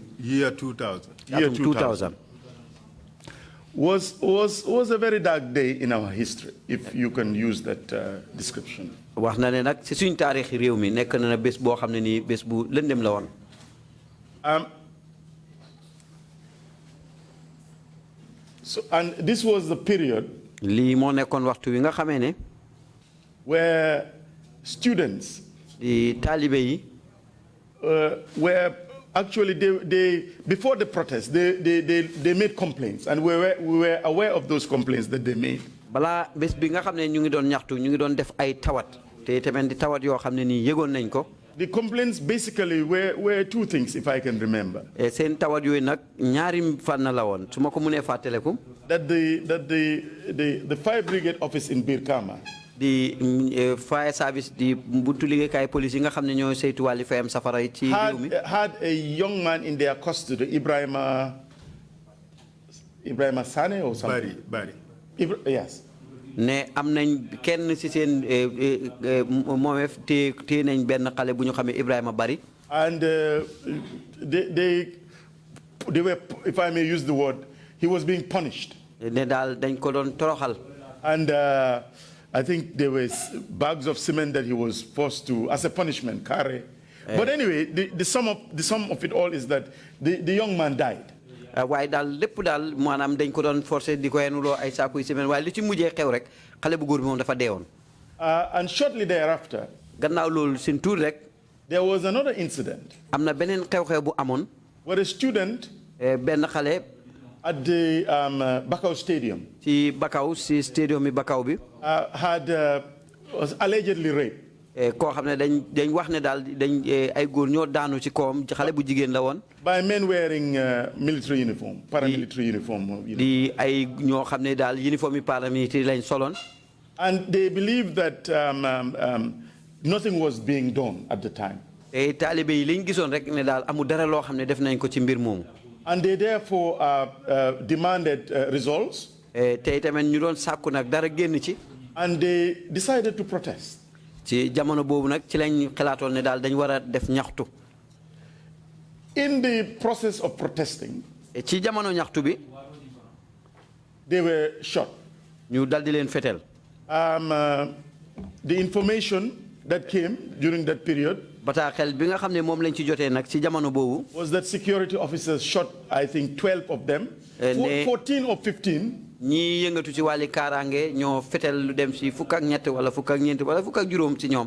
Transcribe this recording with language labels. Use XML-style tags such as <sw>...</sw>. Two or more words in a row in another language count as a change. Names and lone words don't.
<en>Year 2000. Year 2000 was a very dark day in our history, if you can use that description.</en> <wo>wax na ne nag ci suñ taarix réew mi nekk na bés boo xam ne nii bés bu lëndëm la woon.</wo> <en>So, and this was the period</en> <wo>lii moo nekkoon waxtu wi nga xamee ne</wo> <en>where students were actually they before the protest they made complaints, and we were aware of those complaints that they made.</en> <wo>Bala bés bi nga xam ne ñu ngi doon ñaxtu ñu ngi doon def ay tawat te tamit di tawat yoo xam ne nii yëgoon nañ ko.</wo> <en>The complaints basically were two things, if I can remember.</en> <wo>Seen tawat yooyu nag ñaari fànn la woon su ma ko mënee fàttaleku.</wo> <en>That the fire brigade office in Birkama. The fire service</en> <wo>di buntu liggéeykaay police yi nga xam ne ñoo saytu wàlli fayam safara yi ci réew mi.</wo> <en>Had a young man in their custody, Ibrahima Sane or something. Bari. Yes.</en> <wo>ne am nañ kenn ci seen moomeef te nañ benn xale bu ñu xamee Ibrahima Bari.</wo> <en>And they were, if I may use the word, he was being punished.</en> <wo>ne daal dañ ko doon toroxal.</wo> <en>And I think there was bags of cement that he was forced to, as a punishment, carry. But anyway, the sum of it all is that the young man died.</en> <wo>waaye daal lépp daal maanaam dañ ko doon forcé di ko yenuloo ay saakuy semaine waaye li ci mujjee xew rek xale bu góor bi moom dafa deewoon.</wo> <en>And shortly thereafter,</en> <wo>gannaaw loolu seen tuur rek.</wo> <en>there was another incident.</en> <wo>am na beneen xew-xew bu amoon.</wo> <en>where a student.</en> <wo>benn xale.</wo> <en>at the Bakau Stadium.</en> <wo>ci Bakau si stadium bi Bakau bi.</wo> <en>was allegedly raped.</en> <wo>koo xam ne dañ wax ne daal dañ ay góor ñoo daanu ci kawam xale bu jigéen la woon.</wo> <en>by men wearing military uniform, paramilitary uniform.</en> <wo>di ay ñoo xam ne daal uniforme yi paramilitaire lañ soloon.</wo> <en>And they believed that nothing was being done at the time.</en> <wo>taalibe yi liñ gisoon rek ne daal amul dara loo xam ne def nañ ko ci mbir moomu.</wo> <en>And they therefore demanded results.</en> <wo>tey tamit ñu doon sàkku nag dara génn ci.</wo> <en>And they decided to protest.</en> <wo>ci jamono boobu nag ci lañ xalaatoon ne daal dañ war a def ñaxtu.</wo> <en>In the process of protesting.</en> <wo>ci jamono ñaxtu bi.</wo> <en>they were shot.</en> <wo>ñu dal di leen fetel.</wo> <en>The information that came during that period</en> <wo>bi nga xam ne moom lañ ci jotee nag ci jamono boobu</wo> <en>was that security officers shot, I think, 12 of them, 14 or 15.</en> <wo>ñi yëngatu ci wàlli kaaraange ñoo fetel lu dem si fukk ak ñett wala fukk ak ñeent wala fukk ak juróom ci ñoom.</wo>